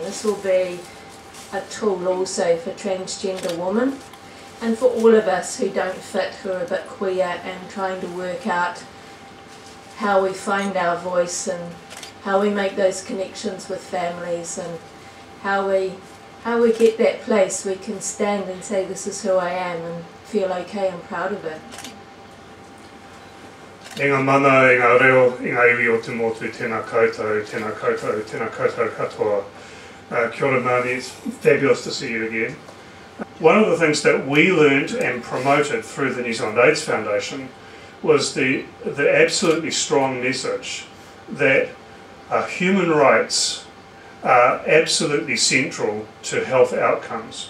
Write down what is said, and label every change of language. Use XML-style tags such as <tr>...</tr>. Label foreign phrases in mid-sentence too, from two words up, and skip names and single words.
<en>This will be a tool also for transgender women and for all of us who don't fit, who are a bit queer and trying to work out how we find our voice and how we make those connections with families and how we get that place we can stand and say, this is who I am, and feel okay and proud of it.</en> <mi>Inga mana, inga reo, inga iwi o te motu, tēnā koutou, tēnā koutou, tēnā koutou katoa. Kia ora Māori,</mi> <en>it's fabulous to see you again. One of the things that we learned and promoted through the New Zealand AIDS Foundation was the absolutely strong message that human rights are absolutely central to health outcomes.</en>